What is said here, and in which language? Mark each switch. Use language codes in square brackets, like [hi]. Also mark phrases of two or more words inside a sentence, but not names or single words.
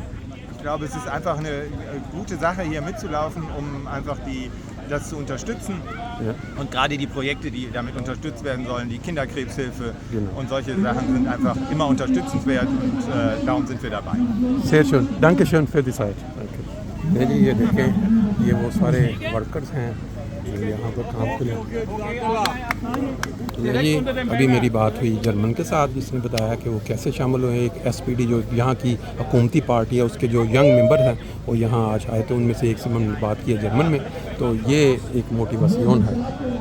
[de] Ich glaube, es ist einfach eine gute Sache, hier mitzulaufen, um einfach das zu unterstützen. Ja. Und gerade die Projekte, die damit unterstützt werden sollen, die Kinderkrebshilfe und solche Sachen sind einfach immer unterstützenswert und darum sind wir dabei. sehr schön. Dankeschön für die Zeit. Danke. [ur] جی یہ دیکھیں یہ وہ سارے ورکرز ہیں جو یہاں پر کام کر جی ابھی میری بات ہوئی جرمن کے ساتھ جس نے بتایا کہ وہ کیسے شامل ہوئے ایک ایس پی ڈی جو یہاں کی حکومتی پارٹی ہے اس کے جو [en] young member [ur] ہیں وہ یہاں آج آئے تھے ان میں سے ایک سے ہم نے بات کی ہے جرمن میں تو یہ ایک موٹیویشن ہے